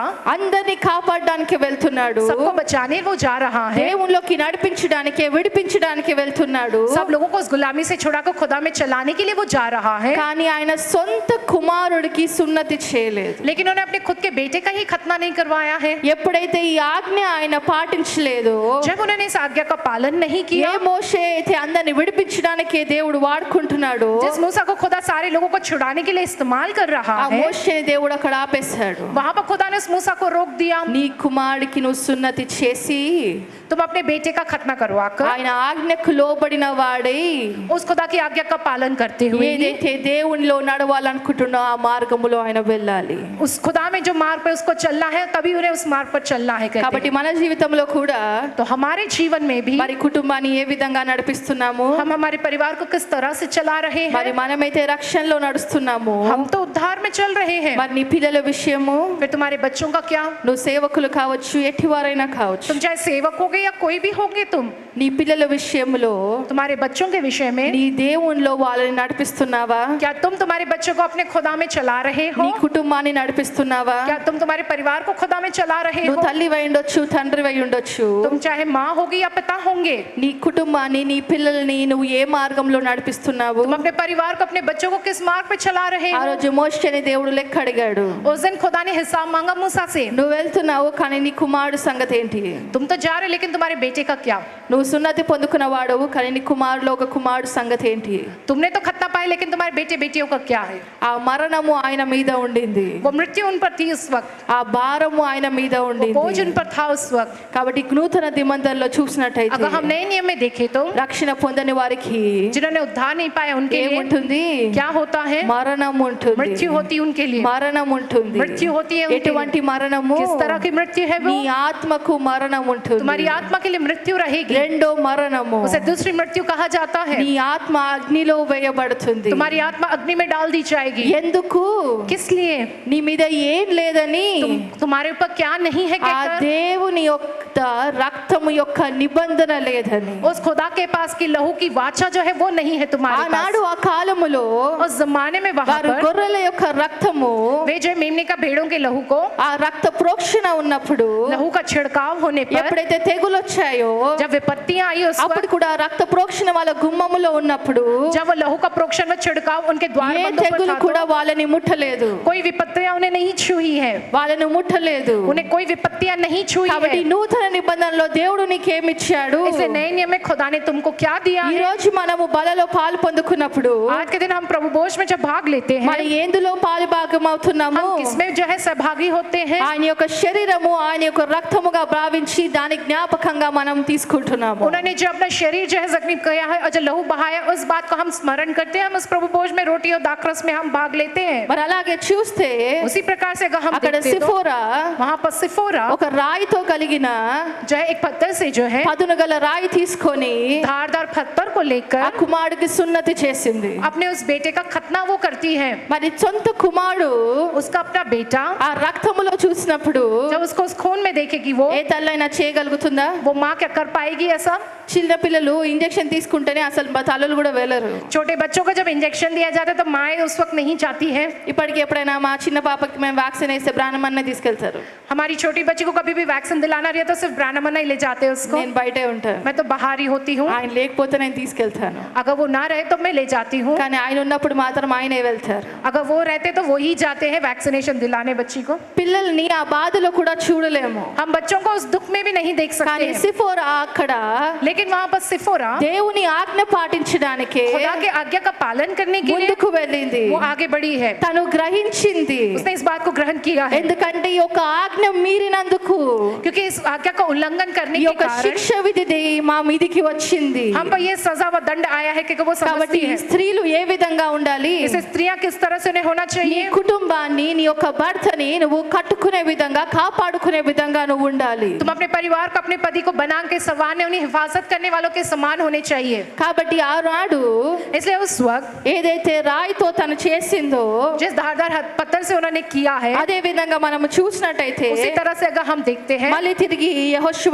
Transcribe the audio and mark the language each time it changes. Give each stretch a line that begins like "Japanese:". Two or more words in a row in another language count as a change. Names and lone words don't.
Telugu: అందరిని కాపాడడానికి వెళ్తున్నాడు.
Hindi: सबको बचाने वो जा रहा है.
Telugu: దేవునిలోకి నడిపించడానికి విడిపించడానికి వెళ్తున్నాడు.
Hindi: सब लोगों को उस गुलामी से छुड़ाकर खुदा में चलाने के लिए वो जा रहा है.
Telugu: కానీ ఆయన సొంత కుమారుడికి సున్నతి చేయలేదు.
Hindi: लेकिन उन्होंने अपने खुद के बेटे का ही खतना नहीं करवाया है.
Telugu: ఎప్పుడైతే ఈ ఆజ్ఞ ఆయన పాటించలేదు,
Hindi: जब उन्होंने इस आज्ञा का पालन नहीं किया,
Telugu: ఏ మోషే అయితే అందరిని విడిపించడానికి దేవుడు వాడుకుంటున్నాడు,
Hindi: जिस मूसा को खुदा सारे लोगों को छुड़ाने के लिए इस्तेमाल कर रहा
Telugu: ఆ
Hindi: है,
Telugu: మోషేని దేవుడు అక్కడ ఆపేశాడు.
Hindi: वहां पर खुदा ने उस मूसा को रोक दिया.
Telugu: నీ కుమారుడికి నువ్వు సున్నతి చేసి
Hindi: तुम अपने बेटे का खतना करवाकर
Telugu: ఆయన ఆజ్ఞకు లోబడిన వాడై
Hindi: उस खुदा की आज्ञा का पालन करते हुए
Telugu: ఏదైతే దేవునిలో నడవాలనుకుంటున్నా ఆ మార్గములో ఆయన వెళ్ళాలి.
Hindi: उस खुदा में जो मार्ग पे उसको चलना है, तभी उन्हें उस मार्ग पर चलना है कहते
Telugu: కాబట్టి
Hindi: हैं.
Telugu: మన జీవితంలో కూడా
Hindi: तो हमारे जीवन में भी
Telugu: మరి కుటుంబాన్ని ఏ విధంగా నడిపిస్తున్నాము?
Hindi: हम हमारे परिवार को किस तरह से चला रहे
Telugu: మరి
Hindi: हैं?
Telugu: మనమైతే రక్షణలో నడుస్తున్నాము,
Hindi: हम तो उद्धार में चल रहे हैं.
Telugu: మరి నీ పిల్లల విషయము,
Hindi: फिर तुम्हारे बच्चों का क्या?
Telugu: నువ్వు సేవకులు కావచ్చు, ఎట్టివారైనా కావచ్చు,
Hindi: तुम चाहे सेवक होगे या कोई भी होगे, तुम
Telugu: నీ పిల్లల విషయంలో
Hindi: तुम्हारे बच्चों के विषय में
Telugu: నీ దేవునిలో వాళ్ళని నడిపిస్తున్నావా?
Hindi: क्या तुम तुम्हारे बच्चों को अपने खुदा में चला रहे हो?
Telugu: నీ కుటుంబాన్ని నడిపిస్తున్నావా?
Hindi: क्या तुम तुम्हारे परिवार को खुदा में चला रहे
Telugu: నువ్వు
Hindi: हो?
Telugu: తల్లివై ఉండొచ్చు, తండ్రివై ఉండొచ్చు.
Hindi: तुम चाहे माँ होगी या पिता होंगे,
Telugu: నీ కుటుంబాన్ని, నీ పిల్లల్ని నువ్వు ఏ మార్గంలో నడిపిస్తున్నావు?
Hindi: तुम अपने परिवार को, अपने बच्चों को किस मार्ग पे चला रहे
Telugu: ఆ
Hindi: हो?
Telugu: రోజు మోషేని దేవుడు లెక్క అడిగాడు.
Hindi: उस दिन खुदा ने हिसाब मांगा मूसा से,
Telugu: నువ్వు వెళ్తున్నావు కానీ నీ కుమారుడు సంగతి ఏంటి?
Hindi: तुम तो जा रहे लेकिन तुम्हारे बेटे का क्या?
Telugu: నువ్వు సున్నతి పొందుకున్న వాడవు కానీ నీ కుమారులో ఒక కుమారుడు సంగతి ఏంటి?
Hindi: तुमने तो खतना पाए लेकिन तुम्हारे बेटे बेटियों का क्या है?
Telugu: ఆ మరణము ఆయన మీద ఉండింది,
Hindi: वो मृत्यु उन पर थी उस वक्त,
Telugu: ఆ భారము ఆయన మీద
Hindi: वो
Telugu: ఉండింది.
Hindi: बोझ उन पर था उस वक्त।
Telugu: కాబట్టి నూతన నిబంధనలో చూసినట్టయితే
Hindi: अगर हम नए नियम में देखें तो
Telugu: రక్షణ పొందని వారికి
Hindi: जिन्होंने उद्धार नहीं पाया उनके लिए
Telugu: ఏముంటుంది?
Hindi: क्या होता है?
Telugu: మరణం ఉంటుంది,
Hindi: मृत्यु होती है उनके लिए।
Telugu: మరణం ఉంటుంది.
Hindi: मृत्यु होती है उनके लिए।
Telugu: ఎటువంటి మరణము?
Hindi: किस तरह की मृत्यु है वो?
Telugu: నీ ఆత్మకు మరణం ఉంటుంది.
Hindi: तुम्हारी आत्मा के लिए मृत्यु रहेगी,
Telugu: రెండో మరణము,
Hindi: उसे दूसरी मृत्यु कहा जाता है।
Telugu: నీ ఆత్మ అగ్నిలో వేయబడుతుంది.
Hindi: तुम्हारी आत्मा अग्नि में डाल दी जाएगी।
Telugu: ఎందుకు?
Hindi: किस लिए?
Telugu: నీ మీద ఏం లేదని
Hindi: तुम्हारे ऊपर क्या नहीं है
Telugu: ఆ
Hindi: कहकर,
Telugu: దేవుని యొక్క రక్తము యొక్క నిబంధన లేదని.
Hindi: उस खुदा के पास की लहू की वाचा जो है वो नहीं है तुम्हारे
Telugu: ఆనాడు
Hindi: पास।
Telugu: ఆ కాలములో
Hindi: उस जमाने में वहां
Telugu: వారు
Hindi: पर
Telugu: గొర్రెల యొక్క రక్తము,
Hindi: वे जो मेमने का भेड़ों के लहू को,
Telugu: ఆ రక్త ప్రోక్షణ ఉన్నప్పుడు,
Hindi: लहू का छिड़काव होने पर,
Telugu: ఎప్పుడైతే తెగులు వచ్చాయో
Hindi: जब विपत्तियां आई उस
Telugu: అప్పుడు
Hindi: वक्त,
Telugu: కూడా రక్త ప్రోక్షణ వాళ్ళ గుమ్మములో ఉన్నప్పుడు
Hindi: जब वो लहू का प्रोक्षण व छिड़काव उनके द्वार
Telugu: ఏ
Hindi: बंदों पर
Telugu: తెగులు
Hindi: था,
Telugu: కూడా వాళ్ళని ముట్టలేదు,
Hindi: तो कोई विपत्तियां उन्हें नहीं छुई है,
Telugu: వాళ్ళని ముట్టలేదు.
Hindi: उन्हें कोई विपत्तियां नहीं छुई
Telugu: కాబట్టి
Hindi: है।
Telugu: నూతన నిబంధనలో దేవుడు నీకేమిచ్చాడు?
Hindi: इसलिए नए नियम में खुदा ने तुमको क्या दिया
Telugu: ఈ
Hindi: है?
Telugu: రోజు మనము బలలో పాలు పొందుకున్నప్పుడు
Hindi: आज के दिन हम प्रभु भोज में जब भाग लेते
Telugu: మన
Hindi: हैं,
Telugu: ఎందులో పాలు భాగం అవుతున్నాము?
Hindi: हम किसमें जो है सहभागी होते हैं?
Telugu: ఆయన యొక్క శరీరము, ఆయన యొక్క రక్తముగా భావించి దాని జ్ఞాపకంగా మనం తీసుకుంటున్నాము.
Hindi: उन्होंने जो अपना शरीर जो है जख्मी किया है और जो लहू बहाया, उस बात को हम स्मरण करते हैं। हम उस प्रभु भोज में रोटी और दाखरस में हम भाग लेते हैं।
Telugu: మరి అలాగే చూస్తే
Hindi: उसी प्रकार से अगर हम
Telugu: అక్కడ
Hindi: देखते तो
Telugu: సిఫోరా
Hindi: वहां पर सिफोरा
Telugu: ఒక రాయితో కలిగిన
Hindi: जो है एक पत्थर से जो है
Telugu: పదును గల రాయి తీసుకొని
Hindi: धारदार पत्थर को
Telugu: ఆ
Hindi: लेकर
Telugu: కుమారుడికి సున్నతి చేసింది.
Hindi: अपने उस बेटे का खतना वो करती है।
Telugu: మరి సొంత కుమారుడు
Hindi: उसका अपना बेटा
Telugu: ఆ రక్తములో చూసినప్పుడు
Hindi: जब उसको उस खून में देखेगी, वो
Telugu: ఏ తల్లైనా చేయగలుగుతుందా?
Hindi: माँ क्या कर पाएगी ऐसा?
Telugu: చిన్న పిల్లలు ఇంజెక్షన్ తీసుకుంటేనే అసలు తలలు కూడా వేలరు.
Hindi: छोटे बच्चों को जब इंजेक्शन दिया जाता है तो माएँ उस वक्त नहीं चाहती है।
Telugu: ఇప్పటికి ఎప్పుడైనా మా చిన్న పాపకి మేము వ్యాక్సిన్ వేస్తే బ్రాహ్మణ్ణే తీసుకెళ్తారు.
Hindi: हमारी छोटी बच्ची को कभी भी वैक्सीन दिलाना रही है तो सिर्फ ब्राह्मण ही ले जाते हैं उसको।
Telugu: నేను బయటే ఉంటాను,
Hindi: मैं तो बाहर ही होती हूँ,
Telugu: ఆయన లేకపోతే నేను తీసుకెళ్తాను.
Hindi: अगर वो ना रहे तो मैं ले जाती हूँ,
Telugu: కానీ ఆయన ఉన్నప్పుడు మాత్రం ఆయనే వెళ్తారు.
Hindi: अगर वो रहते तो वो ही जाते हैं वैक्सीनेशन दिलाने बच्ची को।
Telugu: పిల్లల్ని ఆ బాధలో కూడా చూడలేము.
Hindi: हम बच्चों को उस दुख में भी नहीं देख सकते
Telugu: కానీ
Hindi: हैं।
Telugu: సిఫోరా అక్కడ
Hindi: लेकिन वहाँ पर सिफोरा
Telugu: దేవుని ఆజ్ఞ పాటించడానికి
Hindi: खुदा के आज्ञा का पालन करने के लिए
Telugu: ముందుకు వెళ్ళింది.
Hindi: वो आगे बढ़ी है।
Telugu: తను గ్రహించింది,
Hindi: उसने इस बात को ग्रहण किया है,
Telugu: ఎందుకంటే ఈ యొక్క ఆజ్ఞ మీరినందుకు
Hindi: क्योंकि इस आज्ञा का उल्लंघन करने
Telugu: ఈ
Hindi: के
Telugu: యొక్క
Hindi: कारण
Telugu: శిక్ష విధి మా మీదికి వచ్చింది.
Hindi: हम पर ये सजा व दंड आया है क्योंकि वो
Telugu: కాబట్టి
Hindi: समझती है।
Telugu: స్త్రీలు ఏ విధంగా ఉండాలి?
Hindi: इसे स्त्रियां किस तरह से उन्हें होना
Telugu: నీ
Hindi: चाहिए?
Telugu: కుటుంబాన్ని, నీ యొక్క భర్తని నువ్వు కట్టుకునే విధంగా, కాపాడుకునే విధంగా నువ్వు ఉండాలి.
Hindi: तुम अपने परिवार को, अपने पति को बना के संवारने, उन्हें हिफाजत करने वालों के समान होने चाहिए।
Telugu: కాబట్టి ఆనాడు
Hindi: इसलिए उस वक्त
Telugu: ఏదైతే రాయితో తను చేసిందో
Hindi: जिस धारदार पत्थर से उन्होंने किया है,
Telugu: అదే విధంగా మనం చూసినట్టయితే
Hindi: उसी तरह से अगर हम देखते हैं
Telugu: మళ్ళీ తిరిగి యెహోషువ